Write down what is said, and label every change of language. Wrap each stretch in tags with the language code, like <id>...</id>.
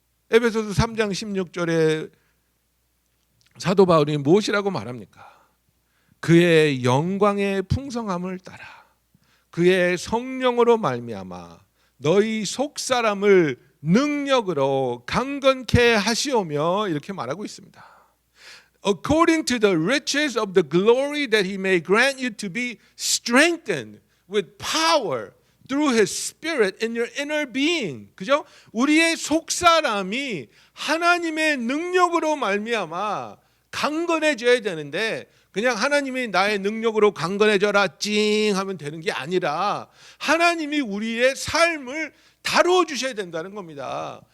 <ko>에베소서 3장 16절에 사도 바울이 무엇이라고 말합니까? 그의 영광의 풍성함을 따라 그의 성령으로 말미암아 너희 속사람을 능력으로 강건케 하시오며 이렇게 말하고 있습니다.</ko> <en>According to the riches of the glory that he may grant you to be strengthened with power through his spirit in your inner being.</en> <ko>그죠? 우리의 속사람이 하나님의 능력으로 말미암아 강건해져야 되는데 그냥 하나님이 나의 능력으로 강건해져라 찡 하면 되는 게 아니라 하나님이 우리의 삶을 다루어 주셔야 된다는 겁니다.</ko>